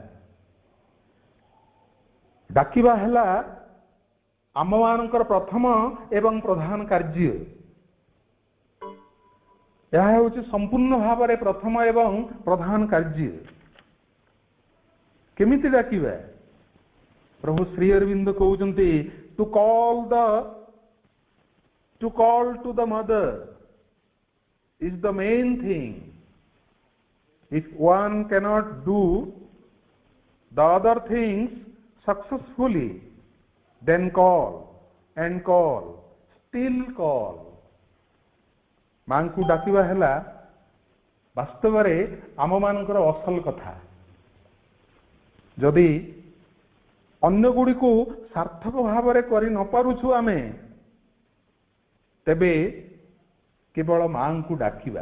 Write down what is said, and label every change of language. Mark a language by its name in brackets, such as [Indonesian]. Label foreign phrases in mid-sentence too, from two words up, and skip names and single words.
[Odia] ଡାକିବା ହେଲା ଆମମାନଙ୍କର ପ୍ରଥମ ଏବଂ ପ୍ରଧାନ କାର୍ଯ୍ୟ। ଏହା ହେଉଛି ସମ୍ପୂର୍ଣ୍ଣ ଭାବରେ ପ୍ରଥମ ଏବଂ ପ୍ରଧାନ କାର୍ଯ୍ୟ। କେମିତି ଡାକିବା? ପ୍ରଭୁ ଶ୍ରୀ ଅରବିନ୍ଦ କହୁଛନ୍ତି, [English] to call to the mother is the main thing. If one cannot do the other things successfully, then call and call, still call. [Odia] ମାଙ୍କୁ ଡାକିବା ହେଲା ବାସ୍ତବରେ ଆମମାନଙ୍କର ଅସଲ କଥା। ଯଦି ଅନ୍ୟ ଗୁଡ଼ିକୁ ସାର୍ଥକ ଭାବରେ କରି ନ ପାରୁଛୁ ଆମେ, ତେବେ କେବଳ ମାଙ୍କୁ ଡାକିବା।